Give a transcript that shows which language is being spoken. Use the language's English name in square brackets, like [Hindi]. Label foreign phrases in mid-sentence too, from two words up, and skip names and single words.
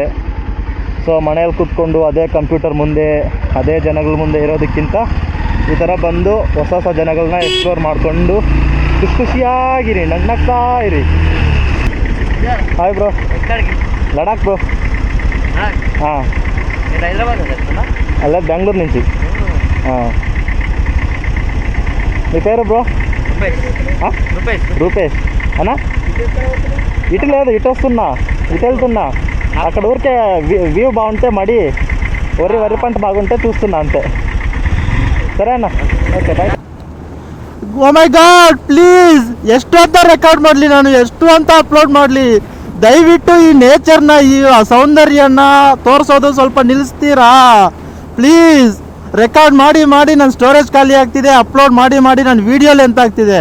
[Kannada] ಸೊ ಮನೇಲಿ ಕೂತ್ಕೊಂಡು ಅದೇ ಕಂಪ್ಯೂಟರ್ ಮುಂದೆ, ಅದೇ ಜನಗಳ ಮುಂದೆ ಇರೋದಕ್ಕಿಂತ ಈ ಥರ ಬಂದು ಹೊಸ ಜನಗಳನ್ನ ಎಕ್ಸ್ಪ್ಲೋರ್ ಮಾಡಿಕೊಂಡು ಖುಷಿಯಾಗಿರಿ, ನಗ್ನಗ್ತಾ ಇರಿ. [English] Hi bro, Ladakh bro. [Telugu] ಹಾಂ, ಅಲ್ಲ బెంగళూరు నుంచి. మీ పేరు బ్రో? రూపేష్ అన్నా. ఇటు లేదు, ఇటు వస్తున్నా, ఇటు వెళ్తున్నా. అక్కడ ఊరికే వ్యూ బాగుంటే మడి వరి పంట బాగుంటే చూస్తున్నా అంతే. [Kannada] ಸರಿ ಅಣ್ಣ, [English] okay bye. Oh my God, [Kannada] ಪ್ಲೀಸ್ ಎಷ್ಟು ಅಂತ ರೆಕಾರ್ಡ್ ಮಾಡಲಿ ನಾನು, ಎಷ್ಟು ಅಂತ ಅಪ್ಲೋಡ್ ಮಾಡಲಿ? ದಯವಿಟ್ಟು ಈ ನೇಚರ್ನ, ಈ ಸೌಂದರ್ಯನ ತೋರಿಸೋದು ಸ್ವಲ್ಪ ನಿಲ್ಲಿಸ್ತೀರಾ ಪ್ಲೀಸ್? ರೆಕಾರ್ಡ್ ಮಾಡಿ ಮಾಡಿ ನನ್ನ ಸ್ಟೋರೇಜ್ ಖಾಲಿ ಆಗ್ತಿದೆ, ಅಪ್ಲೋಡ್ ಮಾಡಿ ಮಾಡಿ ನನ್ನ ವೀಡಿಯೋ ಲೆಂತ್ ಆಗ್ತಿದೆ.